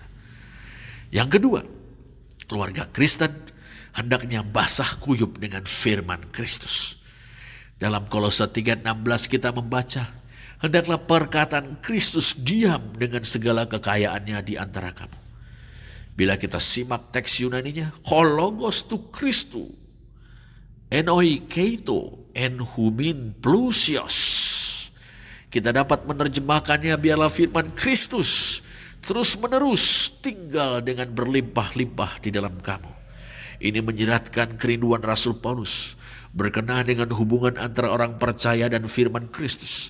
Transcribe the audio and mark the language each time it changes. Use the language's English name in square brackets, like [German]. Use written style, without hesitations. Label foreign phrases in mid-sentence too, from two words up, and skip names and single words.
[Indonesian] Yang kedua, keluarga Kristen hendaknya basah kuyup dengan firman Kristus. Dalam Kolose 3:16 kita membaca, hendaklah perkataan Kristus diam dengan segala kekayaannya di antara kamu. Bila kita simak teks Yunaninya, [Greek] ὁ λόγος τοῦ Χριστοῦ, ἐνοικείτω, ἐν ὑμῖν πλουσίως. [Indonesian] Kita dapat menerjemahkannya, biarlah firman Kristus terus menerus tinggal dengan berlimpah-limpah di dalam kamu. Ini menyeratkan kerinduan Rasul Paulus berkenaan dengan hubungan antara orang percaya dan firman Kristus.